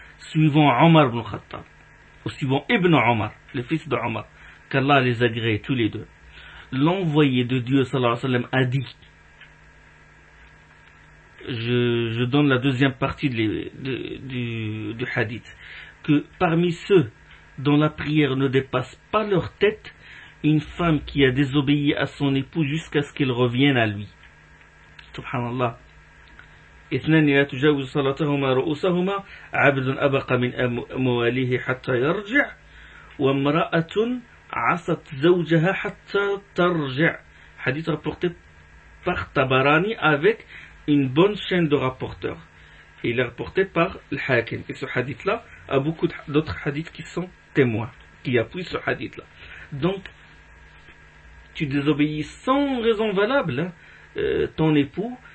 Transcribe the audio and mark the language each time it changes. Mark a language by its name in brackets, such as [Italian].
[French] Suivant Omar ibn Khattab, ou suivant Ibn Omar, le fils de Omar, qu'Allah les agrée tous les deux, l'envoyé de Dieu, sallallahu alayhi wa sallam, a dit, je donne la deuxième partie du hadith, que parmi ceux dont la prière ne dépasse pas leur tête, une femme qui a désobéi à son époux jusqu'à ce qu'il revienne à lui. Subhanallah. [Arabic] اثنان لا تجاوز صلاتهما رؤوسهما عبد أبق من مواليه حتى يرجع وامرأة عصت زوجها حتى ترجع. حديث رابورتي [French] par Tabarani avec une bonne chaîne de rapporteurs. Il est rapporté par Al-Hakim. Et ce hadith-là a beaucoup d'autres hadiths qui sont témoins, qui appuient ce hadith-là. Donc, tu désobéis sans raison valable, ton époux.